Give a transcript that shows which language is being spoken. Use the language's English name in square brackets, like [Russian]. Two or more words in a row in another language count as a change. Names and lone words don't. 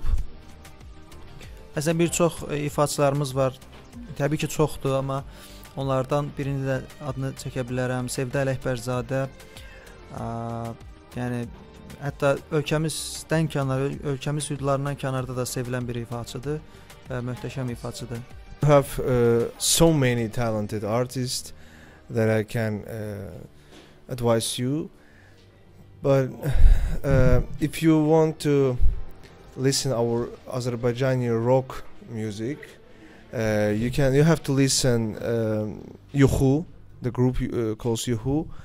[Azerbaijani] Əslində bir çox ifaçılarımız var, təbii ki çoxdur, amma onlardan birini də adını çəkə bilərəm, Sevda Ələkbərzadə, yəni hətta ölkəmizdən kənar, ölkəmiz hüdudlarından kənarda da sevilən bir ifaçıdır və möhtəşəm ifaçıdır. [English] We have so many talented artists that I can advise you, but if you want to listen our Azerbaijani rock music, you have to listen Yuhu, the group calls Yuhu.